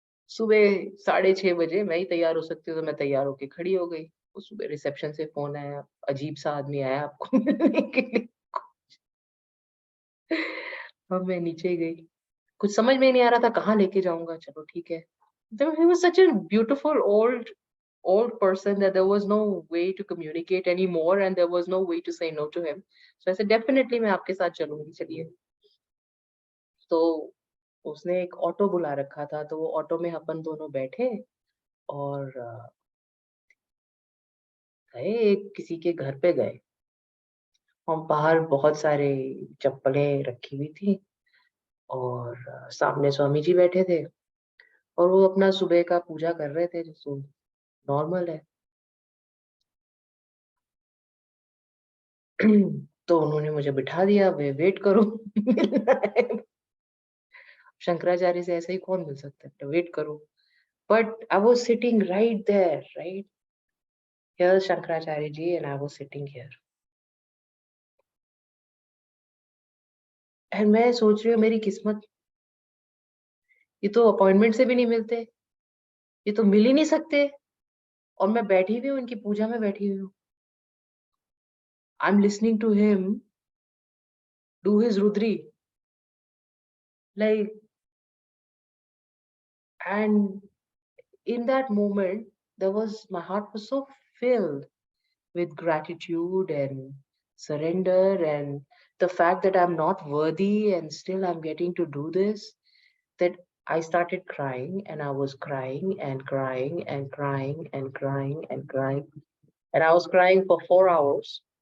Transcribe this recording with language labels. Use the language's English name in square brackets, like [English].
[Hindi] सुबह 6:30 बजे मैं ही तैयार हो सकती हूँ, तो मैं तैयार होके खड़ी हो गई। उस सुबह रिसेप्शन से फोन आया, अजीब सा आदमी आया आपको मिलने के लिए। अब मैं नीचे गई, कुछ समझ में नहीं आ रहा था कहाँ लेके जाऊंगा। चलो ठीक है। [English] He was such a beautiful old person that there was no way to communicate anymore and there was no way to say no to him. So I said definitely [Hindi] मैं आपके साथ चलूंगी, चलिए। तो उसने एक ऑटो बुला रखा था, तो वो ऑटो में अपन दोनों बैठे और गए, किसी के घर पे गए। और बाहर बहुत सारे चप्पलें रखी हुई थी, और सामने स्वामी जी बैठे थे, और वो अपना सुबह का पूजा कर रहे थे, जो नॉर्मल है। तो उन्होंने मुझे बिठा दिया, वे वेट करो मिलना है। शंकराचार्य से ऐसे ही कौन मिल सकता है, तो वेट करो। [English] But I was sitting right there, right here Shankaracharya ji, and I was sitting here. [Hindi] And मैं सोच रही हूँ मेरी किस्मत, ये तो अपॉइंटमेंट से भी नहीं मिलते, ये तो मिल ही नहीं सकते, और मैं बैठी हुई हूँ, इनकी पूजा में बैठी हुई हूँ। [English] I am listening to him do his Rudri, like, and in that moment my heart was so filled with gratitude and surrender, and the fact that I'm not worthy and still I'm getting to do this, that I started crying, and I was crying and crying and crying and crying and crying, and I was crying for 4 hours.